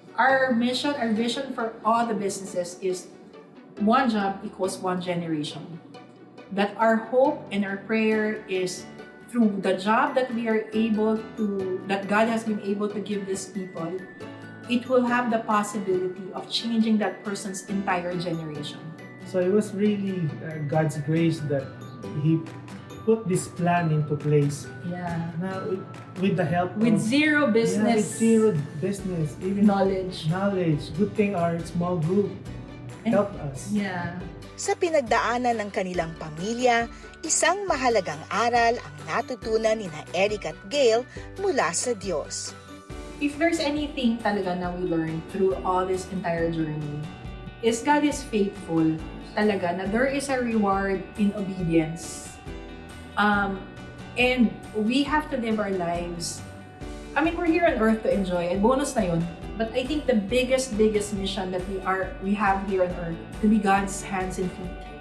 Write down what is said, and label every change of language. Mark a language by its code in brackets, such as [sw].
[en] Our mission, our vision for all the businesses is one job equals one generation. That our hope and our prayer is through the job that that God has been able to give these people, it will have the possibility of changing that person's entire generation. So it was really God's grace that He put this plan into place. Yeah. Now, with the help With of zero business with zero business, even knowledge. Good thing our small group helped us. Yeah. [tl] Sa pinagdaanan ng kanilang pamilya, isang mahalagang aral ang natutunan ni Eric at Gail mula sa Diyos. [en] If there's anything talaga na we learned through all this entire journey, is God is faithful talaga na there is a reward in obedience. And we have to live our lives. I mean, we're here on earth to enjoy, and bonus na yun. But I think the biggest mission that we have here on earth to be God's hands and feet.